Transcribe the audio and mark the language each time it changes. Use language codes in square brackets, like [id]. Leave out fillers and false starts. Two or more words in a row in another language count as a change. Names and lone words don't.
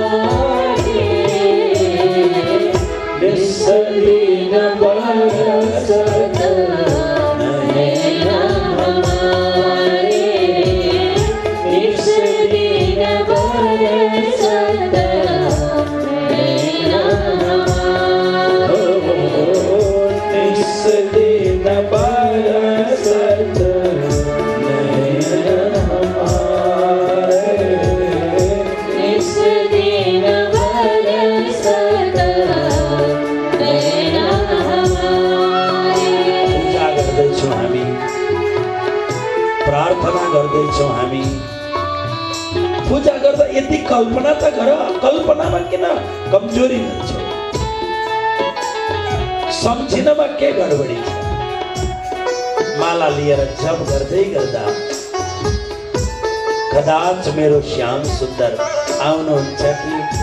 [hi] निस दिन बरसत नयन हमारे, निस दिन बरसत नयन हमारे, निस दिन बरसत नयन हमारे, निस दिन बरसत नयन हमारे। [ne] पूजा गर्दैछौँ हामी, प्रार्थना गर्दैछौँ हामी। पूजा गर्दा यति कल्पना त गर, कल्पनामा किन कमजोरी हुन्छ? सम्झिनमा के गडबडी छ? माला लिएर जप गर्दै गर्दा कदाच मेरो श्याम सुन्दर आउनुहुन्छ कि?